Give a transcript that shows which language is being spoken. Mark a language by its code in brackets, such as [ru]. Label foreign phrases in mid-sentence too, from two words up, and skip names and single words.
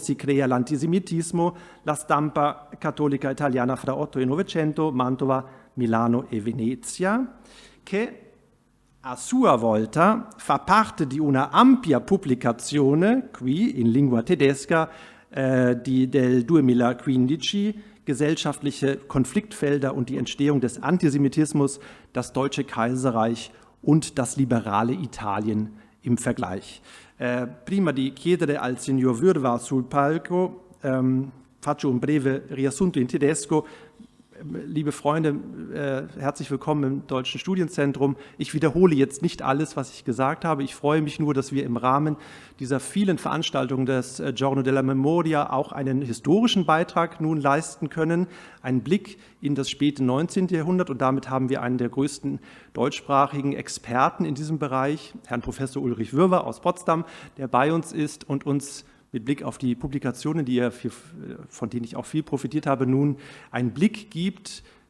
[it] si crea l'antisemitismo, la stampa cattolica italiana fra 8 e 900, Mantova, Milano e Venezia, che a sua volta fa parte di una ampia pubblicazione, qui in lingua tedesca, del 2015, [de] Gesellschaftliche Konfliktfelder und die Entstehung des Antisemitismus, das Deutsche Kaiserreich und das liberale Italien im Vergleich. [it] Prima di chiedere al signor Würdewa sul palco, faccio un breve riassunto in tedesco. [de] Liebe Freunde, herzlich willkommen im Deutschen Studienzentrum. Ich wiederhole jetzt nicht alles, was ich gesagt habe. Ich freue mich nur, dass wir im Rahmen dieser vielen Veranstaltungen des Giorno della Memoria auch einen historischen Beitrag nun leisten können. Einen Blick in das späte 19. Jahrhundert, und damit haben wir einen der größten deutschsprachigen Experten in diesem Bereich, Herrn Professor Ulrich Würdewa aus Potsdam, der bei uns ist und uns mit Blick auf die Publikationen, von denen ich auch viel profitiert habe, nun einen Einblick gibt